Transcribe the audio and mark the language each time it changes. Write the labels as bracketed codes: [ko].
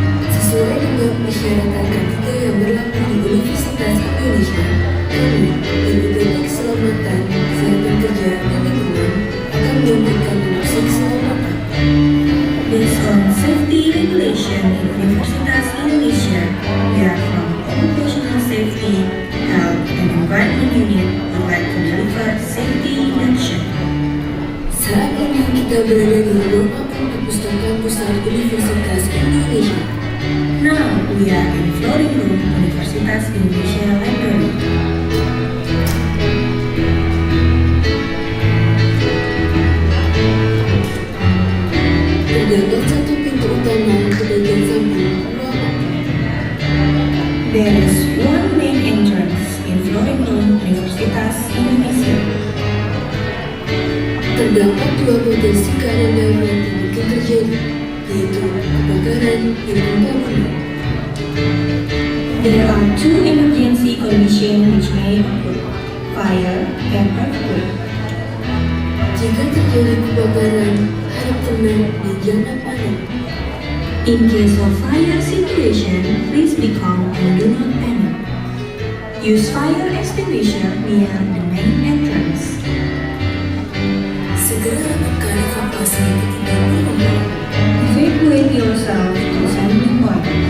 [id] Sesuai dengan persyaratan K3 yang berlaku di Universitas Indonesia, kami, Unit Keselamatan, Kesehatan Kerja, dan Lingkungan akan menyampaikan maksud keselamatan. [en] Based on safety regulation in Universitas Indonesia, we are from Occupational Safety, Health and Environment Unit would like to deliver safety induction. [id] Saat ini kita berada di ruang perpustakaan pusat Universitas Indonesia. [en] Now we are in flooring room Universitas Indonesia Library. [id] Terdapat satu pintu utama ke bagian samping ruangan. [en] There is one main entrance in flooring room Universitas Indonesia. [id] Terdapat dua potensi keadaan darurat yang mungkin terjadi, yaitu kebakaran dan gempa bumi. [en] There are two emergency conditions which may occur: fire and earthquake. [id] Jika terjadi kebakaran, harap tenang dan jangan panik. [en] In case of fire situation, please be calm and do not panic. Use fire extinguisher near the main entrance. [id] Segera lakukan evakuasi ketika berkembang. [en] Evacuate yourself to assembly point.